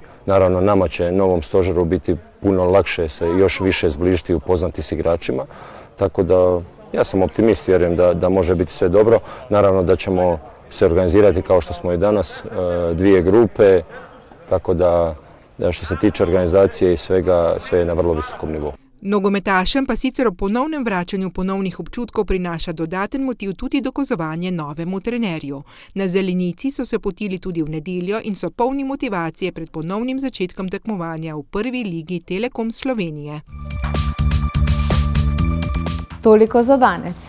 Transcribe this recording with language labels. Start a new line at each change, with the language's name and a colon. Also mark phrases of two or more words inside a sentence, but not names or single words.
Croatian: Naravno, nama će novom stožeru biti puno lakše se još više zbližiti i upoznati s igračima, tako da ja sam optimist, vjerujem da može biti sve dobro. Naravno da ćemo se organizirati kao što smo i danas, 2 grupe, tako da što se tiče organizacije i svega, sve je na vrlo visokom nivou.
Slovenian: Nogometašem pa sicer ob ponovnem vračanju ponovnih občutkov prinaša dodaten motiv tudi dokazovanje novemu trenerju. Na zelenici so se potili tudi v nedeljo in so polni motivacije pred ponovnim začetkom tekmovanja v prvi ligi Telekom Slovenije. Toliko za danes.